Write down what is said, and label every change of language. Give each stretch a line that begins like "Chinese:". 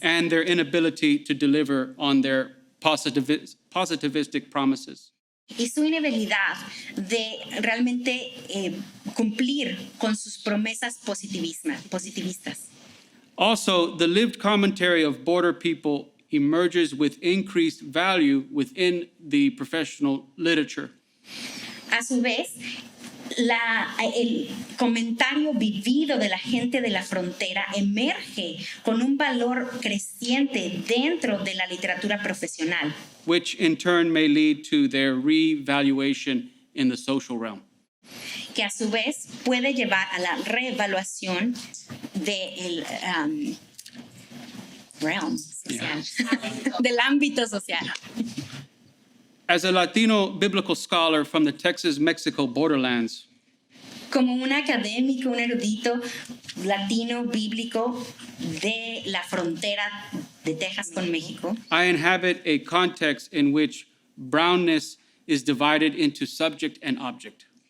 English: and their inability to deliver on their positivistic promises.
Spanish: y su inhabilidad de realmente cumplir con sus promesas positivistas.
English: Also, the lived commentary of border people emerges with increased value within the professional literature.
Spanish: A su vez, el comentario vivido de la gente de la frontera emerge con un valor creciente dentro de la literatura profesional,
English: which in turn may lead to their revaluation in the social realm.
Spanish: que a su vez puede llevar a la reevaluación del realm social, del ámbito social.
English: As a Latino biblical scholar from the Texas-Mexico borderlands,
Spanish: Como un académico, un erudito latino bíblico de la frontera de Texas con México,
English: I inhabit a context in which brownness is divided into subject and object.